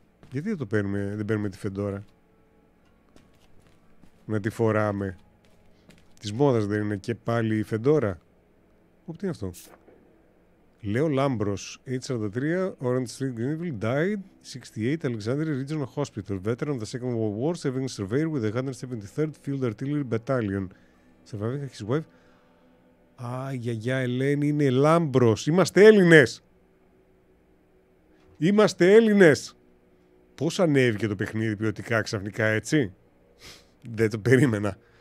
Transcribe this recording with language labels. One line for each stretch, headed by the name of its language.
Greek: Γιατί δεν παίρνουμε τη φεντόρα. Να τη φοράμε. Της μόδας δεν είναι και πάλι η φεντόρα. Τι είναι αυτό.
English: Λέο Λάμπρος, 843, Orange Street, Greenville, died, 68, Alexandria Regional Hospital, veteran of the Second World War, serving surveyor with the 173rd Field Artillery Battalion. Surviving his wife.
Greek: Α, η γιαγιά Ελένη είναι Λάμπρος. Είμαστε Έλληνες. Είμαστε Έλληνες. Πώς ανέβηκε το παιχνίδι ποιοτικά ξαφνικά έτσι. Δεν το περίμενα.